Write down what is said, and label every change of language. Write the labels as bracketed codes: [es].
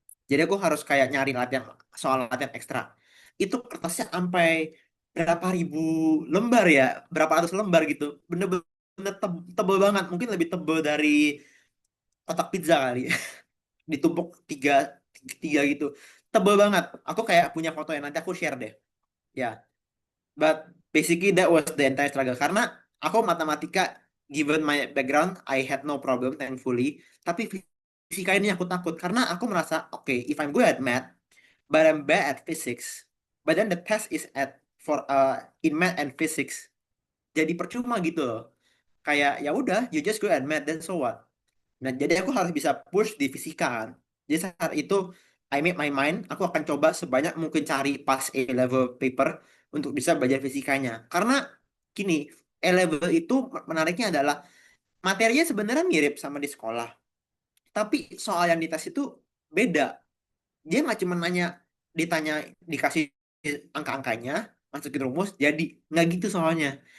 [id] Jadi aku harus kayak nyari latihan, soal latihan ekstra. Itu kertasnya sampai berapa ribu lembar ya, berapa ratus lembar gitu. Bener-bener tebel banget, mungkin lebih tebel dari kotak pizza kali. Ditumpuk tiga, tiga gitu. Tebel banget. Aku kayak punya foto yang nanti aku share deh. [en] Ya, but basically that was the entire struggle. [id] Karena aku matematika, [en] given my background, I had no problem, thankfully. [id] Tapi fisika ini aku takut. Karena aku merasa, oke, [en] if I'm good at math, but I'm bad at physics. But then the test is at for in math and physics. [id] Jadi percuma gitu loh. Kayak ya udah, [en] you just go at math, then so what? [id] Nah, jadi aku harus bisa push di fisika kan. Jadi saat itu [en] I made my mind, [id] aku akan coba sebanyak mungkin cari pas A-level paper untuk bisa belajar fisikanya. Karena gini, A-level itu menariknya adalah materinya sebenarnya mirip sama di sekolah. Tapi soal yang dites itu beda. Dia nggak cuma nanya, ditanya, dikasih angka-angkanya, masukin rumus jadi, nggak gitu soalnya.